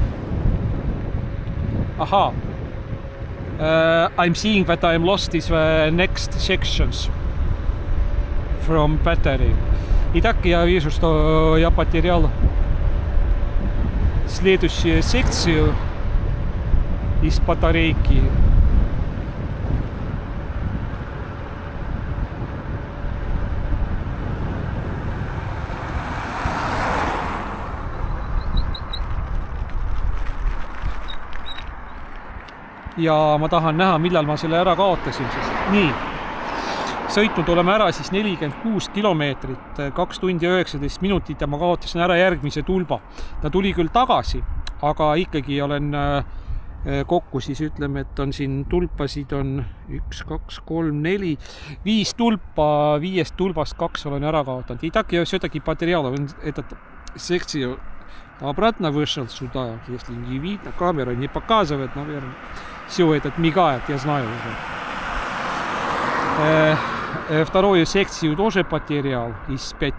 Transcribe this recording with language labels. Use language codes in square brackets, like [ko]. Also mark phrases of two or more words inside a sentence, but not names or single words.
[en] Aha. I'm seeing that I'm lost is the next sections from battery. [ru] Итак, я вижу, что я потерял следующую секцию из батарейки. [et] Ja ma tahan näha, millal ma selle ära kaotasin siis. Nii, sõitnud oleme ära siis 46 kilomeetrit, 2 tundi 19 minutit ja ma kaotasin ära järgmise tulba. Ta tuli küll tagasi, aga ikkagi olen kokku siis ütleme, et on siin tulpasid on 1, 2, 3, 4, 5 tulpa, 5 tulbast 2 olen ära kaotanud. [ru] И так я все-таки потерял этот секцию. Обратно вышел сюда, если не видно, камера не показывает, наверное. Все этот мигает, я знаю уже. Вторую секцию тоже потерял из 5.